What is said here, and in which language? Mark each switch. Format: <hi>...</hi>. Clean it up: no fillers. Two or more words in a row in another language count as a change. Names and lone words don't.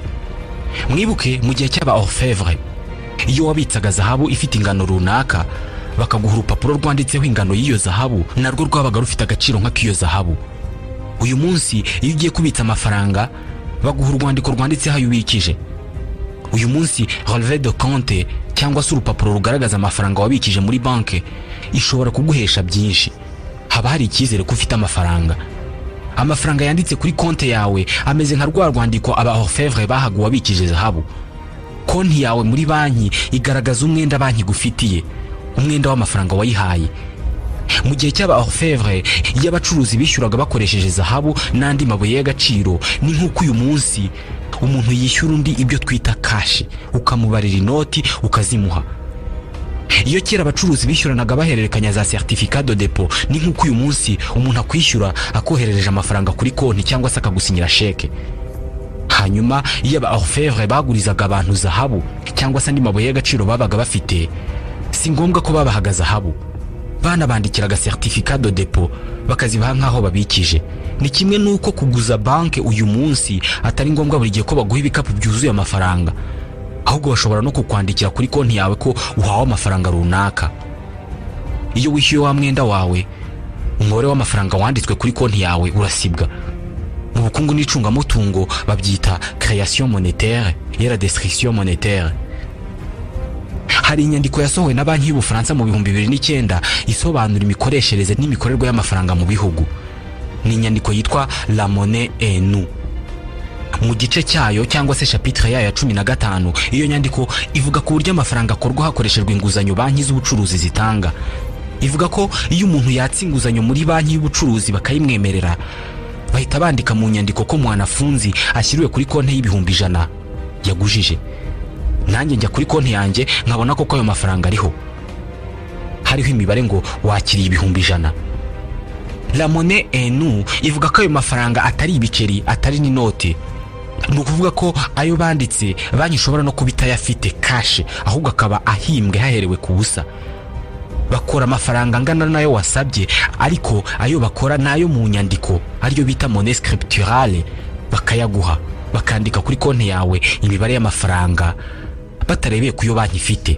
<rw>Mwibuke mu gihe cy'aba orfèvre, iyo wabitsaga zahabu ifite ingano runaka bakaguha urupapuro rwanditseho ingano y'iyo zahabu, narwo rwabaga rufite agaciro nk'ak'iyo zahabu. Uyu munsi iyo ugiye kubitsa amafaranga baguha urwandiko rwanditseho ayo ubikije. Uyu munsi</rw> <fr>relevé de compte</fr> <rw>cyangwa se urupapuro rugaragaza amafaranga wabikije muri banke ishobora kuguhesha byinshi. Haba hari icyizere ko ufite amafaranga. Amafaranga yanditse kuri konte yawe ameze nka rwa rwandiko aba orfèvre bahaga wabikije zahabu. Konti yawe muri banki igaragaza umwenda banki gufitiye, umwenda w'amafaranga wayihaye. Mu gihe cy'aba orfèvre iyo abacuruzi bishyuraga bakoresheje zahabu n'andi mabuye y'agaciro, ni nk'uko uyu munsi umuntu yishyura undi ibyo twita cash, ukamubarira inoti ukazimuha. Iyo kera abacuruzi bishyuranaga bahererekanya za</rw> <fr>certificat de dépôt,</fr> <rw>ni nk'uko uyu munsi umuntu akwishyura akoherereje amafaranga kuri konti cyangwa se akagusinyira sheke. Hanyuma iyo aba orfèvre bagurizaga abantu zahabu cyangwa se andi mabuye y'agaciro babaga bafite, si ngombwa ko babahaga zahabu, banabandikiraga</rw> <fr>certificat de dépôt</fr> <rw>bakazibaha nk'aho babikije. Ni kimwe n'uko kuguza banke uyu munsi atari ngombwa buri gihe ko baguha ibikapu byuzuye amafaranga, ahubwo bashobora no kukwandikira kuri konti yawe ko uhawe amafaranga runaka. Iyo wishyuye wa mwenda wawe, umubare w'amafaranga wanditswe kuri konti yawe urasibwa. Mu bukungu n'icungamutungo babyita</rw> <fr>création monétaire et la destruction monétaire.</fr> <rw>Hari inyandiko yasohowe na banki y'Ubufaransa mu 2009 isobanura imikoreshereze n'imikorerwe y'amafaranga mu bihugu. Ni inyandiko yitwa La monnaie et nous. Mu gice cyayo cyangwa se chapitre yayo ya 15, iyo nyandiko ivuga ku buryo amafaranga akorwa hakoreshejwe inguzanyo banki z'ubucuruzi zitanga. Ivuga ko iyo umuntu yatse inguzanyo muri banki y'ubucuruzi bakayimwemerera, bahita bandika mu nyandiko ko mwanafunzi ashyiriwe kuri konti y'ibihumbi 100 yagujije. Nanjye njya kuri konti yanjye nkabona ko ayo mafaranga ariho, hariho imibare ngo wakiriye ibihumbi 100. La monnaie et nous ivuga ko ayo mafaranga atari ibiceri, atari n'inote. Ni ukuvuga ko ayo banditse banki ishobora no kubita yafite cash, ahubwo akaba ahimbwe haherewe ku busa. Bakora amafaranga angana nayo wasabye, ariko ayo bakora nayo mu nyandiko ariyo bita</rw> <fr>monnaie scripturale,</fr> <rw>bakayaguha bakandika kuri konti yawe imibare y'amafaranga batarebeye kuyo banki ifite.</rw>